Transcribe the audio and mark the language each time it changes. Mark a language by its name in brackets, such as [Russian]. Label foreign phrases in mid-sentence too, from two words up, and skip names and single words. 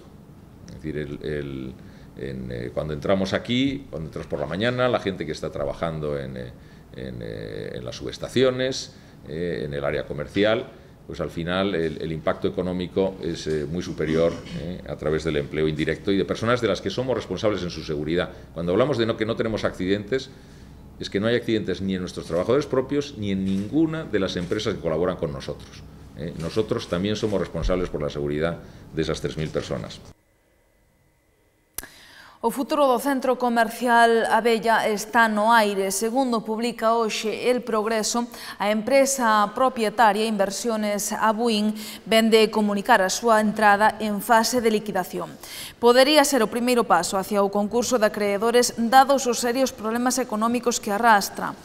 [Spanish] Es decir, cuando entramos aquí, cuando entramos por la mañana, la gente que está trabajando en las subestaciones, en el área comercial, pues al final el impacto económico es muy superior a través del empleo indirecto y de personas de las que somos responsables en su seguridad. Cuando hablamos de que no tenemos accidentes, es que no hay accidentes ni en nuestros trabajadores propios ni en ninguna de las empresas que colaboran con nosotros. Nosotros también somos responsables por la seguridad de esas 3.000 personas. [Galician] O futuro do centro comercial Abella está no aire. Segundo publica hoxe El Progreso, a empresa propietaria Inversiones Abuín vende comunicar a súa entrada en fase de liquidación. Podería ser o primeiro paso hacia o concurso de acreedores dados os serios problemas económicos que arrastra.